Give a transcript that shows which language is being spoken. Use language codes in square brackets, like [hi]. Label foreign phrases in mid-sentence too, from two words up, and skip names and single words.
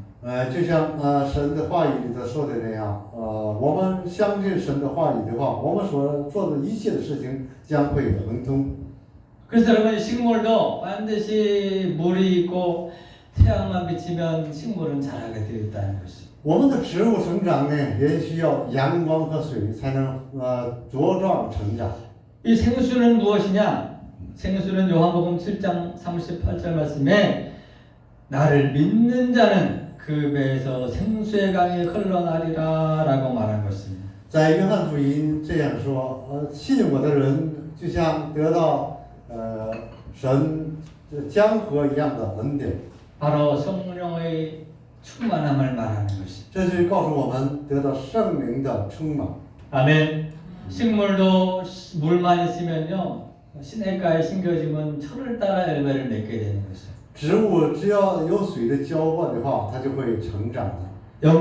[zh] 就像神的话语里头说的那样，我们相信神的话语的话，我们所做的一切的事情将会亨通。 [ko] 그래서 여러분 식물도 반드시 물이 있고 태양만 비치면 식물은 자라게 되어 있다는 것입니다. [zh] 我们的植物成长呢，也需要阳光和水才能茁壮成长。 [ko] 이 생수는 무엇이냐? 생수는 요한복음 7장 38절 말씀에 나를 믿는 자는 그 배에서 생수의 강이 흘러나리라라고 말한 것입니다. [zh] 在约翰福音这样说，信我的人就像得到神江河一样的恩典。 [ko] 바로 성령의 충만함을 말하는 것입니다. [zh] 这是告诉我们得到圣灵的充满。 [ko] 아멘. 식물도 물만 있으면요 시냇가에 심겨지면 철을 따라 열매를 맺게 되는 것입니다. [zh] 植物只要有水的浇灌的话，它就会成长的。 [ko] 영적